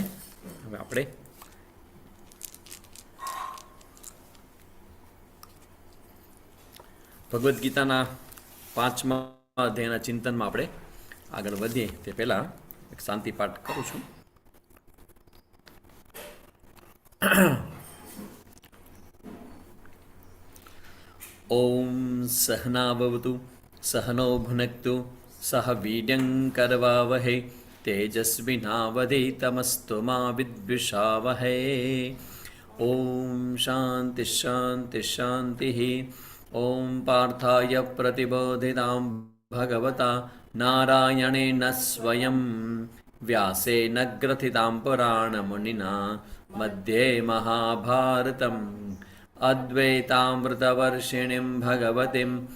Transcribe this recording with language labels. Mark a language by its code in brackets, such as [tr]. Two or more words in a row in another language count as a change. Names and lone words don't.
[gu] હવે આપણે ભગવદ્ ગીતાના 5મા અધ્યાયના ચિંતનમાં આપણે આગળ વધીએ તે પહેલા એક શાંતિ પાઠ કરું છું. [sa] ઓમ સહના ભવતુ સહનો ભુનક્તુ સહ વીર્યં કરવાવહે तेजस्विनावधीतमस्तु मा विद्विषावहै. ओम शांति शांति शांति. ओम पार्थाय प्रतिबोधितां भगवता नारायणेन स्वयं व्यासेन ग्रथितां पुराणमुनिना मध्ये महाभारतम् अद्वैतामृतवर्षिणीं भगवतीम्